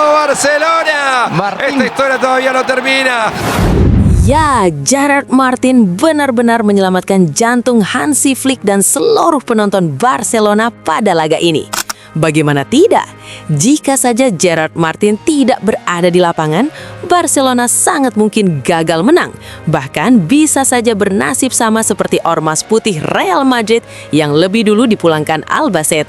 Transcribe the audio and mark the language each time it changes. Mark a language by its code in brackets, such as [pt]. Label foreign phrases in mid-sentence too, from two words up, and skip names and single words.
[es] Barcelona. Martín. Esta historia todavía no termina. [id] Ya, Gerard Martin benar-benar menyelamatkan jantung Hansi Flick dan seluruh penonton Barcelona pada laga ini. Bagaimana tidak? Jika saja Gerard Martin tidak berada di lapangan, Barcelona sangat mungkin gagal menang. Bahkan bisa saja bernasib sama seperti Ormas Putih Real Madrid yang lebih dulu dipulangkan Albacete.